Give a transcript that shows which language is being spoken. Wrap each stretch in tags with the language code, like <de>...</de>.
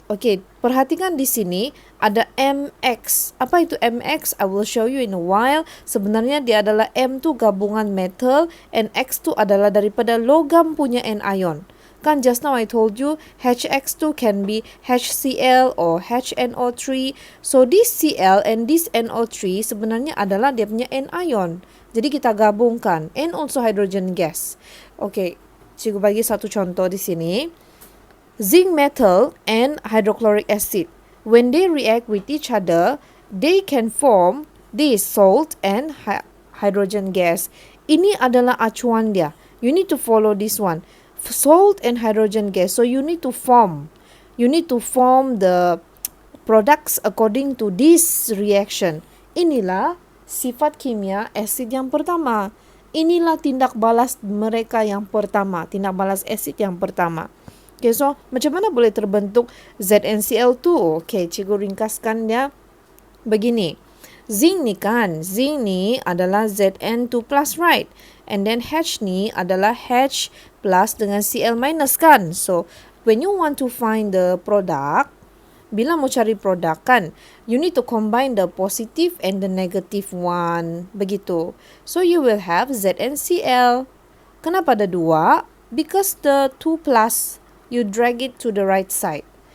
<ms>Okay, perhatikan di sini ada MX. Apa itu MX?</ms> <en>I will show you in a while.</en> <ms>Sebenarnya dia adalah M tu gabungan metal and X tu adalah daripada logam punya anion.</ms> <en>Kan just now I told you HX2 can be HCl or HNO3. So this Cl and this NO3</en> <ms>sebenarnya adalah dia punya anion. Jadi kita gabungkan</ms> <en>and also hydrogen gas.</en> <ms>Okay, cikgu bagi satu contoh di sini.</ms> <en>Zinc metal and hydrochloric acid, when they react with each other, they can form this salt and hydrogen gas.</en> <ms>Ini adalah acuan dia.</ms> <en>You need to follow this one. Salt and hydrogen gas. So you need to form. You need to form the products according to this reaction.</en> <ms>Inilah sifat kimia asid yang pertama. Inilah tindak balas mereka yang pertama. Tindak balas asid yang pertama. Okay, so macam mana boleh terbentuk ZnCl2? Okay, cikgu ringkaskan dia begini. Zinc ni kan, zinc ni adalah Zn2+, right?</ms> <en>And then</en> <ms>H ni adalah H plus dengan Cl minus kan?</ms> <en>So, when you want to find the product,</en> <ms>bila mau cari produk kan,</ms> <en>you need to combine the positive and the negative one. Begitu. So, you will have ZnCl.</en> <ms>Kenapa ada dua?</ms> <en>Because the 2+, you drag it to the right side.</en>